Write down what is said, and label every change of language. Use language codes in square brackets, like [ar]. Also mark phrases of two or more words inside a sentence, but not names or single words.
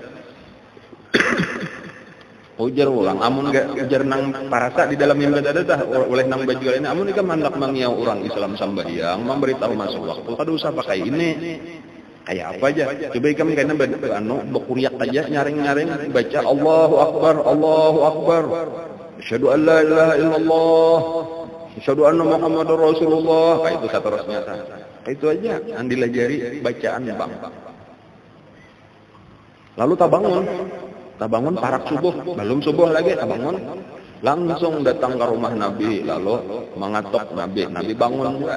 [bjn] ujar ulang amun gak ujar nang parasa di dalam yang dada oleh nang berjual ini amun ikan mandak mangiau orang Islam sembahyang memberitahu masuk waktu kada usah pakai ini kayak apa aja coba ikan karena berkuriak aja nyaring-nyaring baca [ar] الله أكبر أشهد أن لا إله إلا الله أشهد أن محمدا رسول الله. [bjn] Kayak itu seterusnya. Itu aja yang dilajari bacaan bang. Lalu tabangun parak subuh, belum subuh lagi tabangun. Langsung datang ke rumah Nabi, lalu mengatok Nabi bangun juga.